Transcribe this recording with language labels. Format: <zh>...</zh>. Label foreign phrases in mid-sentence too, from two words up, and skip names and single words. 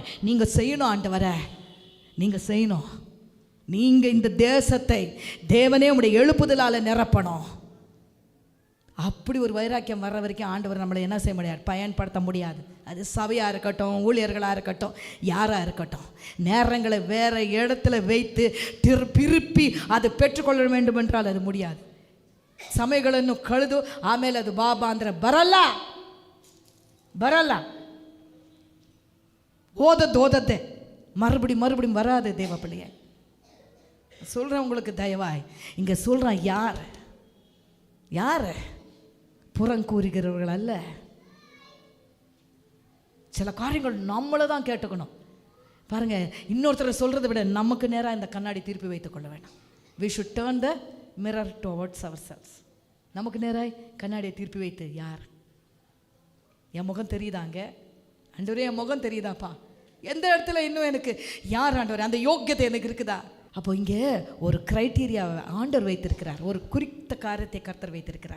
<ta>நீங்கள் செய்யணும் ஆண்டவரே, நீங்கள் செய்யணும். நீங்கள் இந்த தேசத்தை தேவனே உடைய எழுப்புதலால் நிரப்பணும். அப்படி ஒரு வைராக்கியம் வர்ற வரைக்கும் ஆண்டவர் நம்மளை என்ன செய்ய முடியாது, பயன்படுத்த முடியாது. அது சபையாக இருக்கட்டும், ஊழியர்களாக இருக்கட்டும், யாராக இருக்கட்டும், நேரங்களை வேறு இடத்துல வைத்து திருப்பி அதை பெற்றுக்கொள்ள வேண்டும் என்றால் அது முடியாது.</ta> <kn>ಸಮಯಗಳನ್ನು ಕಳೆದು ಆಮೇಲೆ ಅದು ಬಾಬಾ ಅಂದರೆ ಬರಲ್ಲ.</kn> <ta>ஓதத்தே மறுபடியும் வராது தேவ பிள்ளையை. சொல்கிறேன் உங்களுக்கு தயவாய், இங்கே சொல்கிறேன், யார் புறங்கூறுகிறவர்கள் அல்ல. சில காரியங்கள் நம்மளை தான் கேட்டுக்கணும். பாருங்கள், இன்னொருத்தரை சொல்கிறத விட நமக்கு நேராக இந்த கண்ணாடி திருப்பி வைத்துக்கொள்ள வேண்டாம்.</ta> <en>we should turn the mirror towards ourselves.</en> <ta>நமக்கு நேராக கண்ணாடியை திருப்பி வைத்து, யார் என் முகம் தெரியுதாங்க, ஆண்டவரே என் முகம் தெரியுதாப்பா, எந்த இடத்துல இன்னும் எனக்கு யார் ஆண்டவர் அந்த யோக்கியத்தை எனக்கு இருக்குதா? அப்போ இங்கே ஒரு க்ரைட்டீரியாவை ஆண்டவர் வைத்திருக்கிறார், ஒரு குறித்த காரியத்தை கர்த்தர் வைத்திருக்கிறார்.</ta>